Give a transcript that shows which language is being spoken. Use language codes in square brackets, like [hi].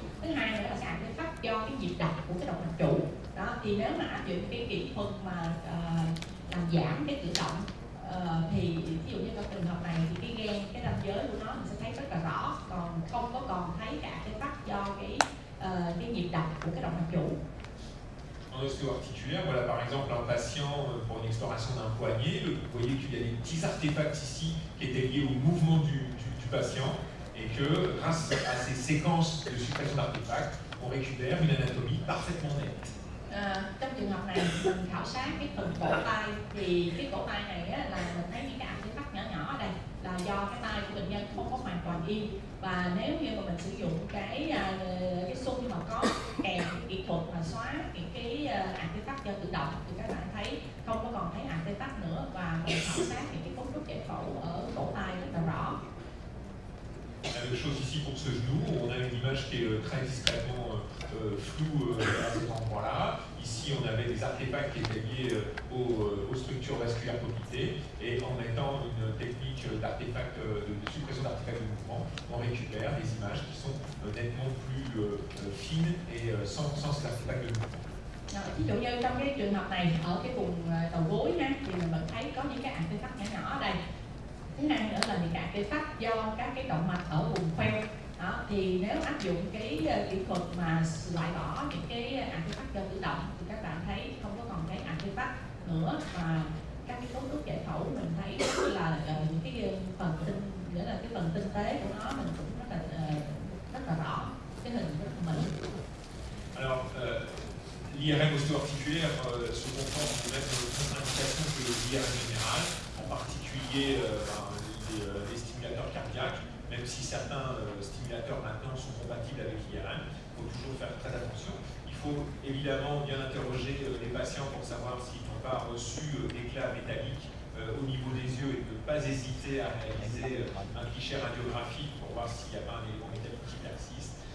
[vi] Thứ hai nữa là cái artefact do cái nhịp đập của cái động mạch trụ. Đó thì nếu mà áp dụng cái kỹ thuật mà làm giảm cái cử động thì ví dụ như trong trường hợp này thì cái gan, cái ranh giới của nó mình sẽ thấy rất là rõ, còn không có còn thấy cả cái artefact do cái nhịp đập của cái động mạch trụ. [fr] En osteo-articulaire, voilà par exemple un patient pour une exploration d'un poignet, vous voyez qu'il y a des petits artefacts ici qui étaient liés au mouvement du patient, et que grâce à ces séquences de suppression d'artefacts, on récupère une anatomie parfaitement nette. [vi] Trong trường hợp này mình khảo sát cái phần cổ tay, thì cái cổ tay này là mình thấy những cái artefact nhỏ ở đây là do cái tay của bệnh nhân không có hoàn toàn yên, và nếu như mà mình sử dụng cái xung mà có kèm cái kỹ thuật mà xóa những cái artefact do tự động thì các bạn thấy không có còn thấy artefact nữa, và mình khảo sát những cái cấu trúc giải phẫu ở cổ tay rất là rõ. [fr] La même chose ici pour ce genou, on a une image qui est très discrètement floue à cet endroit-là. Ici, on avait des artefacts qui étaient liés aux structures vasculaires poplitées, et en mettant une technique d'artefact, de suppression d'artefacts de mouvement, on récupère des images qui sont nettement plus fines et sans ces artefacts de mouvement. [vi] Ví dụ như trong cái trường hợp này ở cái vùng đầu gối thì mình vẫn thấy có những cái artefact nhỏ ở đây. Thứ hai nữa là những cái artefact do các cái động mạch ở vùng khoeo. Đó, thì nếu áp dụng cái kỹ thuật mà loại bỏ những cái artefact do tự động thì các bạn thấy không có còn cái artefact nữa, mà các cái cấu trúc giải phẫu mình thấy là những cái phần nghĩa là cái phần tinh tế của nó mình cũng rất là rõ, cái hình rất là mịn. [fr] Alors, l'IRM osteo-articulaire se conforme aux mêmes indications que l'IRM général, en particulier les stimulateurs cardiaques, même si certains stimulateurs maintenant sont compatibles avec l'IRM. Il faut toujours faire très attention. Il faut évidemment bien interroger les patients pour savoir s'ils n'ont pas reçu d'éclats métalliques au niveau des yeux, et de ne pas hésiter à réaliser un cliché radiographique pour voir s'il n'y a pas un élément métallique qui persiste.